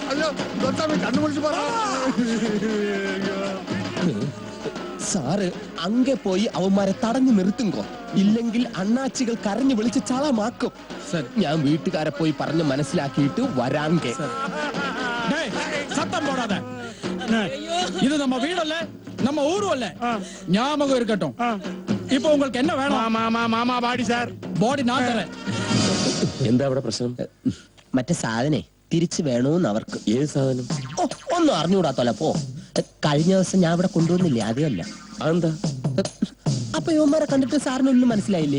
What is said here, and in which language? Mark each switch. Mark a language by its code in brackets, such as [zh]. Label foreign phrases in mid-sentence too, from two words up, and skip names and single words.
[ml] കണ്ണുപിടിച്ച് പറ. സാറ് അങ്ങെ പോയി അവന്മാരെ തടഞ്ഞു നിർത്തുങ്കോ, ഇല്ലെങ്കിൽ അണ്ണാച്ചികൾ കരഞ്ഞു വിളിച്ച് ചളമാക്കും. ഞാൻ വീട്ടുകാരെ പോയി പറഞ്ഞ് മനസ്സിലാക്കിയിട്ട് വരാങ്കെ. [ta] சத்தம் போடாத. இது நம்ம வீடல்ல, நம்ம ஊரும் அல்ல. ஞாபகம் இருக்கட்டும். இப்போ உங்களுக்கு என்ன வேணும்? [ml] മാമാ പാടി സാർ. ബോഡി ഞാൻ തരാം. എന്താ അവിടെ പ്രശ്നം? മറ്റേ സാധനെ തിരിച്ചു വേണോന്ന് അവർക്ക്. ഏത് സാധനം? ഒന്നും അറിഞ്ഞുകൂടാത്തോല പോ. കഴിഞ്ഞ ദിവസം ഞാൻ ഇവിടെ കൊണ്ടുവന്നില്ലേ, അതല്ല. അതെന്താ? അപ്പൊ യുവന്മാരെ കണ്ടിട്ട് സാറിനൊന്നും മനസ്സിലായില്ലേ?